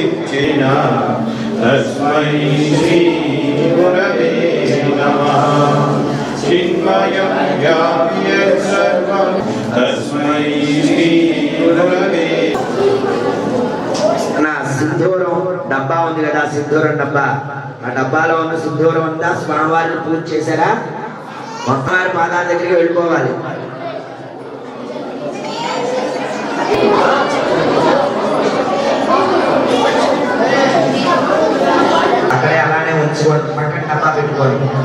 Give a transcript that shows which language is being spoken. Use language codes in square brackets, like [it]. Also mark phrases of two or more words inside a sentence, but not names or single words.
[sa] तस्मै श्री गुरवे नमः चिन्मयं व्याप्य सर्वं तस्मै श्री गुरवे [te] నా సింధూరం డబ్బా ఉంది కదా, సింధూరం డబ్బా, ఆ డబ్బాలో ఉన్న సింధూరం అంతా స్వామివారిని పూజ చేశారా? మొత్తం వారి పాదాల దగ్గరికి వెళ్ళిపోవాలి. అక్కడే అలానే ఉంచుకోండి, పక్కన డబ్బా పెట్టుకోండి.